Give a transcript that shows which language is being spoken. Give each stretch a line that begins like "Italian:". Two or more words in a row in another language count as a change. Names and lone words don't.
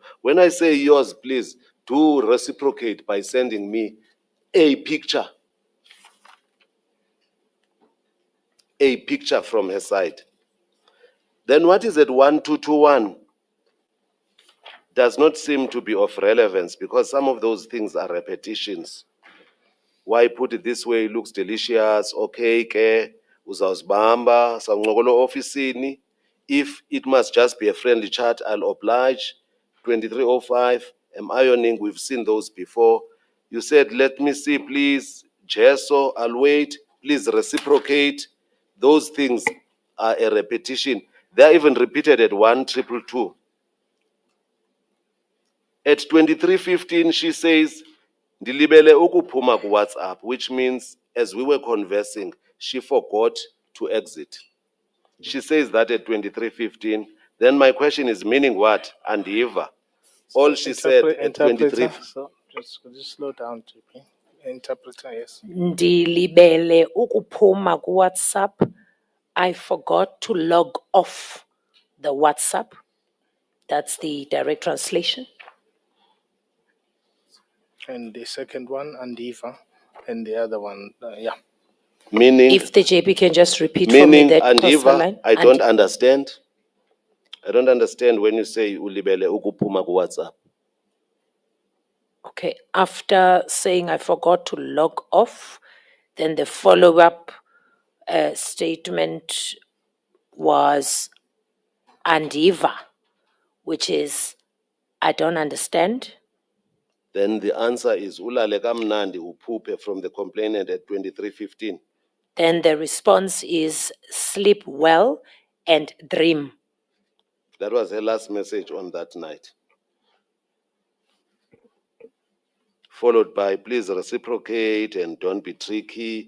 English: When I say yours, please do reciprocate by sending me a picture from her side. Then what is at 1221 does not seem to be of relevance, because some of those things are repetitions. Why put it this way? It looks delicious.
Xhosa: Okay, ke uzawuzibamba sanqokolo ofisini.
English: If it must just be a friendly chat, I'll oblige. 2305, am ironing, we've seen those before. You said, let me see, please. Gesso, I'll wait. Please reciprocate. Those things are a repetition. They're even repeated at 1222. At 23:15, she says,
Xhosa: Ndilibele ukuphuma ku WhatsApp,
English: which means as we were conversing, she forgot to exit. She says that at 23:15. Then my question is, meaning what? Andiva. All she said at 23. Interpreter, so just slow down, JP. Interpreter, yes.
Xhosa: Ndilibele ukuphuma kuWhatsApp.
English: I forgot to log off the WhatsApp. That's the direct translation. And the second one, Andiva, and the other one, yeah. Meaning, If the JP can just repeat for me meaning that postal Andiva, line. I don't understand. I don't understand when you say
Xhosa: ulibele ukupuma ku WhatsApp.
English: Okay, after saying I forgot to log off, then the follow-up statement was Andiva, which is I don't understand. Then the answer is
Xhosa: ulale kamnandi uphuphe
English: from the complainant at 23:15. Then the response is sleep well and dream. That was her last message on that night. Followed by please reciprocate and don't be tricky.